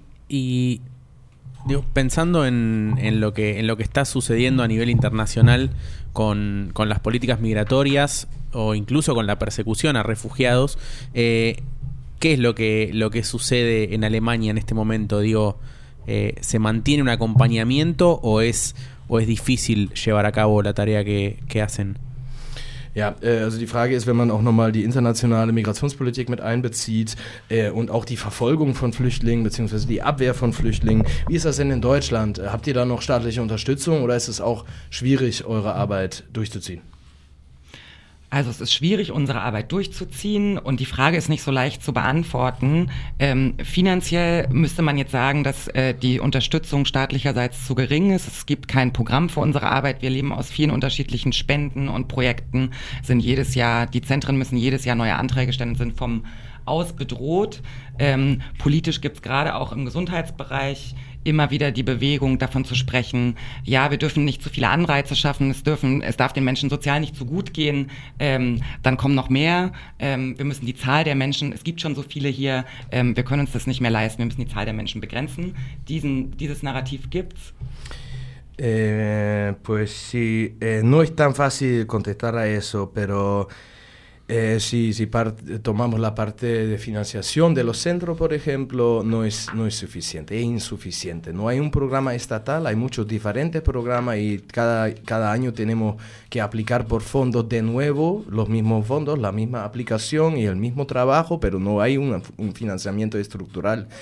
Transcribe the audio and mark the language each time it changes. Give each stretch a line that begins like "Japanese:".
Spanish: Y digo, pensando en lo que está sucediendo a nivel internacional con las políticas migratorias o incluso con la persecución a refugiados, ¿qué es lo que sucede en Alemania en este momento? Digo, ¿se mantiene un acompañamiento o es difícil llevar a cabo la tarea que hacen?
German: Ja, also die Frage ist, wenn man auch nochmal die internationale Migrationspolitik mit einbezieht und auch die Verfolgung von Flüchtlingen beziehungsweise die Abwehr von Flüchtlingen, wie ist das denn in Deutschland? Habt ihr da noch staatliche Unterstützung oder ist es auch schwierig, eure Arbeit durchzuziehen? Also es ist schwierig, unsere Arbeit durchzuziehen und die Frage ist nicht so leicht zu beantworten. Finanziell müsste man jetzt sagen, dass die Unterstützung staatlicherseits zu gering ist. Es gibt kein Programm für unsere Arbeit. Wir leben aus vielen unterschiedlichen Spenden und Projekten, sind jedes Jahr, die Zentren müssen jedes Jahr neue Anträge stellen, sind vom Aus bedroht. Politisch gibt es gerade auch im Gesundheitsbereich immer wieder die Bewegung, davon zu sprechen, ja, wir dürfen nicht zu viele Anreize schaffen, es darf den Menschen sozial nicht zu gut gehen, dann kommen noch mehr, wir müssen die Zahl der Menschen, es gibt schon so viele hier, wir können uns das nicht mehr leisten, wir müssen die Zahl der Menschen begrenzen. Dieses Narrativ gibt's.
Spanish: Pues sí, no es tan fácil contestar a eso, pero si tomamos la parte de financiación de los centros, por ejemplo, no es suficiente, es insuficiente. No hay un programa estatal, hay muchos diferentes programas y cada año tenemos que aplicar por fondos de nuevo, los mismos fondos, la misma aplicación y el mismo trabajo, pero no hay un financiamiento estructural.